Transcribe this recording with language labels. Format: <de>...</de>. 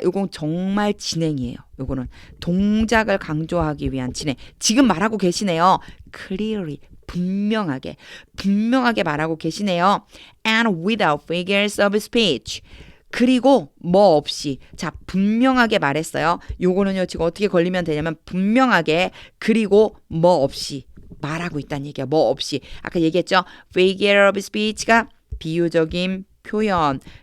<ko>요건 정말 진행이에요. 요거는 동작을 강조하기 위한 진행. 지금 말하고 계시네요. Clearly, 분명하게 말하고 계시네요.</ko> <en>And without figures of speech.</en> <ko>그리고 뭐 없이. 자, 분명하게 말했어요. 요거는요, 지금 어떻게 걸리면 되냐면 분명하게 그리고 뭐 없이 말하고 있다는 얘기야. 뭐 없이. 아까 얘기했죠. Figure of speech가 비유적인 표현.</ko>